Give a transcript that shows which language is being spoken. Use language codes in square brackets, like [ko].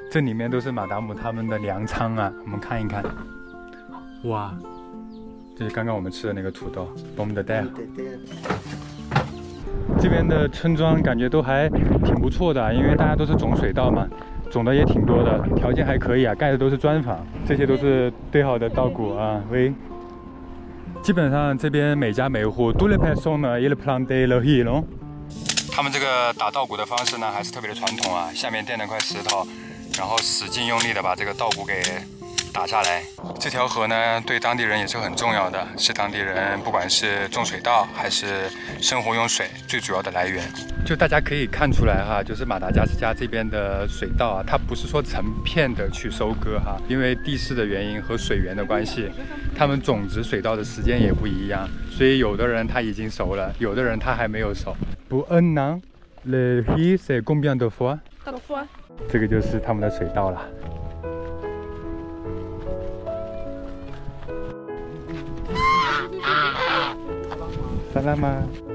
[zh] 这里面都是马达姆他们的粮仓啊，我们看一看，哇。这是刚刚我们吃的那个土豆 ，pomme de terre。这边的村庄感觉都还挺不错的，因为大家都是种水稻嘛，种的也挺多的，条件还可以啊，盖的都是砖房，这些都是堆好的稻谷啊。喂，基本上这边每家每户都 [fr] les personnes ils plantent le riz。 [zh] 他们这个打稻谷的方式呢，还是特别的传统啊，下面垫了块石头，然后使劲用力的把这个稻谷给打下来。这条河呢，对当地人也是很重要的，是当地人不管是种水稻还是生活用水最主要的来源。就大家可以看出来哈，就是马达加斯加这边的水稻啊，它不是说成片的去收割哈，因为地势的原因和水源的关系，他们种植水稻的时间也不一样，所以有的人他已经熟了，有的人他还没有熟。 [fr] Pour un an, le riz c'est combien de fois? 3 fois. [zh] 这个就是他们的水稻了。萨拉玛。